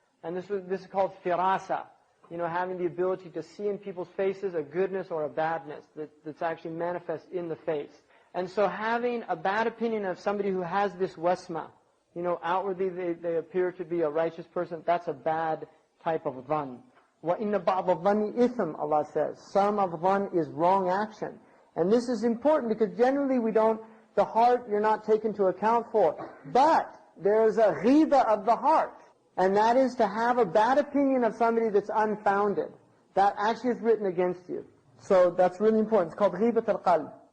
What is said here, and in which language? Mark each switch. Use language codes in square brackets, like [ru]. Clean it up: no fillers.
[en] And this is called firasa. Having the ability to see in people's faces a goodness or a badness that's actually manifest in the face. And so having a bad opinion of somebody who has this wasma, outwardly they appear to be a righteous person, that's a bad type of dhann. [ar] وَإِنَّ بَعْضَ الظَّنِّ إِثْمٍ, [en] Allah says. Some of dhann is wrong action. And this is important because generally the heart you're not taken into account for. But there's a ghiba of the heart. And that is to have a bad opinion of somebody that's unfounded. That actually is written against you. So that's really important. It's called ghibat al-qalb.